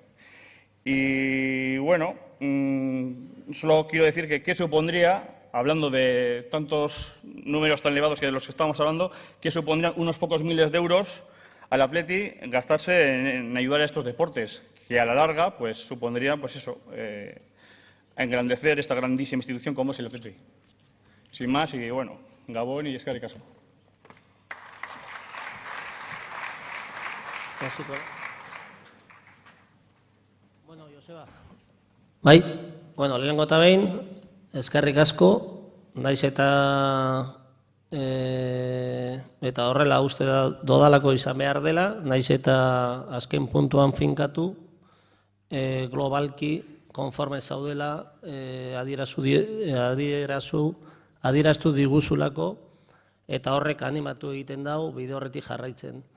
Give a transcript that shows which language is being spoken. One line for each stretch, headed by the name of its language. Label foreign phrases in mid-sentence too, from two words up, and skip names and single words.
Spanish: Y bueno, solo quiero decir que qué supondría, hablando de tantos números tan elevados que de los que estamos hablando, que supondrían unos pocos miles de euros al Athletic gastarse en ayudar a estos deportes, que a la larga pues supondrían pues eso, engrandecer esta grandísima institución como es el Athletic. Sin más, y bueno, Gabón y
Basque: eskerrik asko.
Spanish: Bueno, Joseba.
Basque: Bai, bueno, lehenengo eta behin, eskerrik asko, naiz eta horrela uste dodalako izan behar dela, naiz eta azken puntuan finkatu, globalki, konforme zaudela, adieraztu diguzulako, eta horrek animatu egiten dau bide horretik jarraitzen.